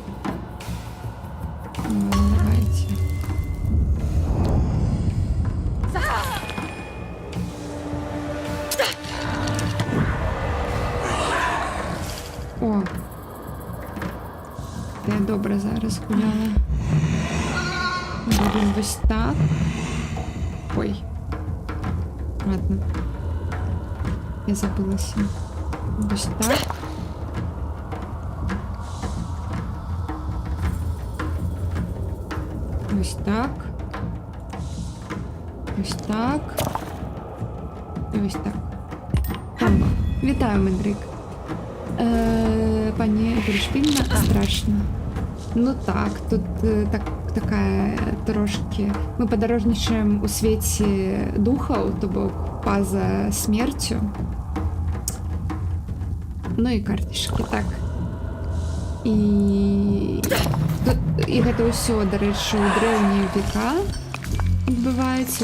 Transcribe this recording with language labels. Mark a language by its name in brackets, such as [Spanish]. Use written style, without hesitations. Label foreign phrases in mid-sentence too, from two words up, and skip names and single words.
[Russian] Давайте. О! [Belarusian] Я добра зараз гуляла. Робім вось так. Ой. Ладно. Я забылася. Вось так. Ось так. [Ukrainian] Ось так. І ось так. [Belarusian] Там. Вітаю, Мендрик. [Ukrainian] Пані Гришпільна, страшно. [Russian] Ну так, тут такая трошки... [Belarusian] Мы падарожнічаем у свеце духаў, то бок па-за смерцю. Ну і картачкі, так. І гэта ўсё, дарэчы, у дрэўнія века адбываецца.